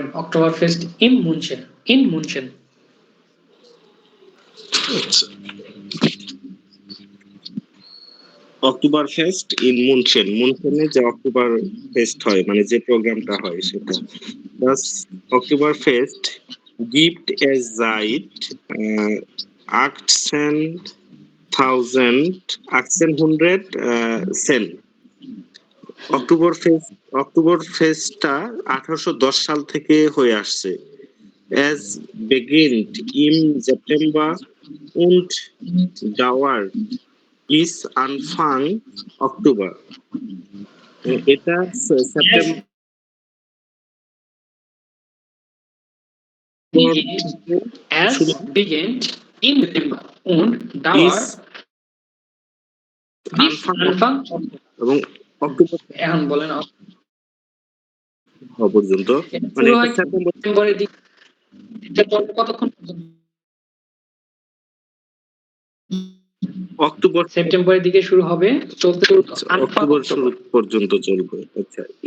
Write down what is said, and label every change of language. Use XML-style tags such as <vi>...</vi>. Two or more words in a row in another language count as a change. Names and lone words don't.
<de>Oktoberfest in München. In München Oktoberfest in München.</de> <bn>মুনশেনে যে অক্টোবর ফেস্ট হয় মানে যে প্রোগ্রামটা হয় সেটা।</bn> <de>Das অক্টোবর ফেস্ট gibt es seit 1810</de> <bn>অক্টোবর ফেস্টটা 1810 সাল থেকে হয়ে আসছে।</bn> <de>Es beginnt im September und dauert bis Anfang Oktober.</de> <bn>এটা সেপ্টেম্বর</bn> <de>as beginnt in September und dauert bis Anfang</de> <bn>এবং অক্টোবর এখন বলেন পর্যন্ত মানে শুরু হয় সেপ্টেম্বরের দিকে। এটা চলবে কতক্ষণ পর্যন্ত? অক্টোবর সেপ্টেম্বরের দিকে শুরু হবে, চলতে অক্টোবর শুরু পর্যন্ত চলবে। আচ্ছা,</bn>